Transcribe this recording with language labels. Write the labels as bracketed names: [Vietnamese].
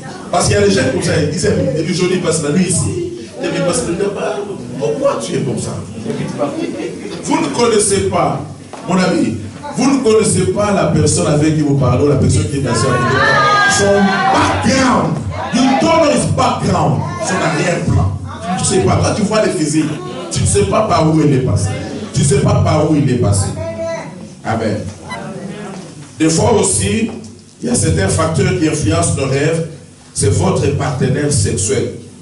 [French] Parce qu'il y a des jeunes comme ça, ils disent, aujourd'hui passe la nuit ici, demain passe le départ. Pourquoi tu es comme ça? Vous ne connaissez pas, mon ami, vous ne connaissez pas la personne avec qui vous parlez, la personne qui est assise à côté. [English] Son background, you don't know his background, [French] son arrière-plan. Tu ne sais pas, quand tu vois les physiques, tu ne sais pas par où il est passé. Tu ne sais pas par où il est passé. Amen. Des fois aussi, il y a certains facteurs qui influencent nos rêves. C'est votre partenaire sexuel.